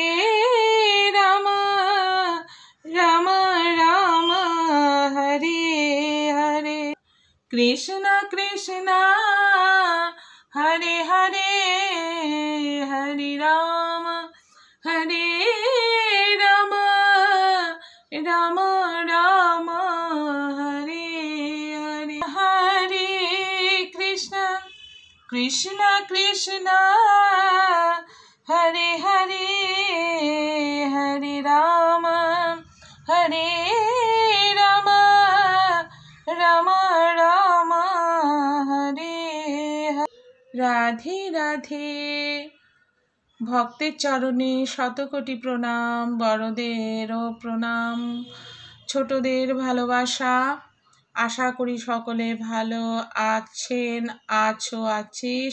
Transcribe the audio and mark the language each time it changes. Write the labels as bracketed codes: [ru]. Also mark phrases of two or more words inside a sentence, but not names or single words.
[sa] Rama, Rama Rama, Hare Hare, Krishna Krishna, Hare Hare, Hare Rama, Hare Rama, Rama Rama, Hare Hare, Hare Krishna, Krishna Krishna, Hare Hare, Hare Rama, Hare Rama, Rama Rama, Hare Hare। [bn] রাধে রাধে। ভক্তের চরণে শতকোটি প্রণাম, বড়দেরও প্রণাম, ছোটদের ভালোবাসা। আশা করি সকলে ভালো আছেন, আছিস।